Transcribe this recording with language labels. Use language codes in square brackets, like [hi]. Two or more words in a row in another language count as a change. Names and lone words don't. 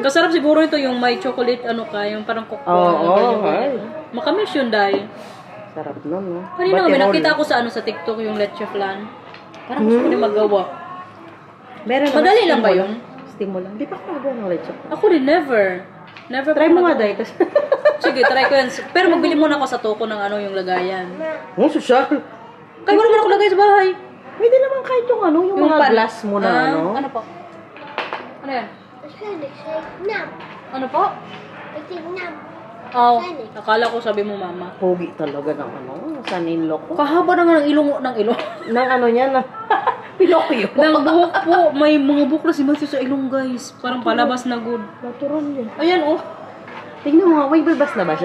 [tl] Kasarap siguro ito yung may chocolate, yung parang cocoa. Oo, Makamis yun dahil. Sarap nun, no? Kanina may nakita ko sa TikTok yung leche flan. Parang gusto ko din magawa. Meron Madali lang ba yun? Stimulan. Di pa ako nagawa ng leche. Ako din, [en] never. Never [tl] Try pa mo nga, nagawa. Day. Sige, try ko yan. Pero magbili muna ako sa toko ng yung lagayan. [en] Oh, social. [tl] Kaya wala naman ako lagay sa bahay. Pwede naman kahit yung yung mga pan- glass mo na, Ano po? Ano yan? [nl] Waarschijnlijk zei ik naam. [tl] Ano po? [nl] Ik zeg naam. [tl] Oh, akala ko sabi mo mama. Pogi talaga ng son-in-law ko. Kahaba na nga ng ilong. Ng niya na. Pinocchio. Ng buhok po. May mga buhok na si Matthew sa ilong, guys. Parang palabas na good. Natural yan. Ayan, oh. Tingnan mo, may balbas na ba siya?